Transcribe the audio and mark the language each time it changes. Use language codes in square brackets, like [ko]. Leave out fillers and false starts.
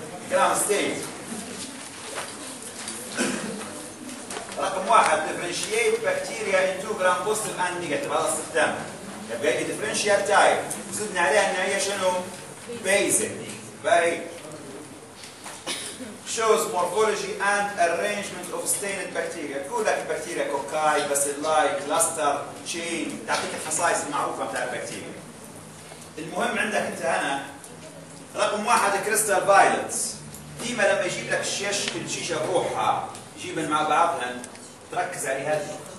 [ar] جرام ستين رقم واحد: ديفرنشيت بكتيريا ان تو جرام بوستيف اند نيجاتيف، هذا استخدام يبقى لي ديفرنشيال تايب، زدنا عليها ان هي شنو؟ بيزك باي. [en] Shows morphology and arrangement of stained bacteria. [ar] تقول لك البكتيريا كوكاي، باسيلاي، كلاستر، تشين، تعطيك الخصائص المعروفة بتاع البكتيريا. المهم عندك أنت هنا رقم واحد كريستال فايلت. ديما لما يجيب لك الشيش كل شيشة بروحها يجيبهم مع بعضهم تركز عليها دي.